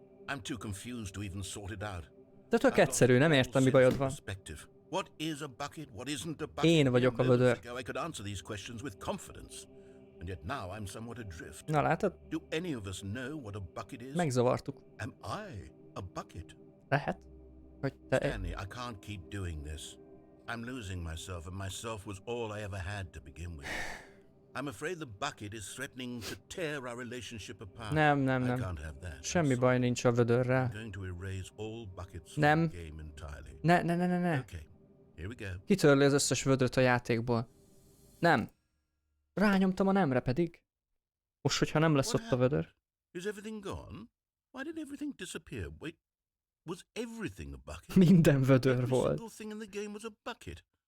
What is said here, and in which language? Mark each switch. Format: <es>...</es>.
<en>I'm too confused to even sort it out.</en> <hu>De tök egyszerű, nem értem, mi bajod van.</hu> <en>What is a bucket? What isn't a bucket?</en> <hu>Én vagyok a vödör.</hu> <en>I could answer these questions with confidence. And yet now I'm somewhat adrift.</en> <hu>Na látod?</hu> <en>Do any of us know what a bucket is?</en> <hu>Megzavartuk.</hu> <en>Am I a bucket?</en> <hu>Lehet? Hogy te...</hu> <en>Stanley, I can't keep doing this. I'm losing myself, and myself was all I ever had to begin with. I'm afraid the bucket is threatening to tear our relationship apart.</en> <hu>Nem.</hu> <en>I can't have that.</en> <hu>Semmi baj nincs a vödörrel.</hu> <en>I'm going to erase all buckets</en> <hu>Nem.</hu> <en>from the game entirely.</en> <hu>Ne.</hu> <en>Okay, here we go.</en> <hu>Kitörli az összes vödröt a játékból. Nem. Rányomtam a nemre pedig. Most, hogyha nem lesz ott a vödör.</hu> <en>Is everything gone? Why did everything disappear? Wait, was everything a bucket?</en> <hu>Minden vödör</hu> <en>Every</en> <hu>volt.</hu> <en>single thing in the game was a bucket.</en>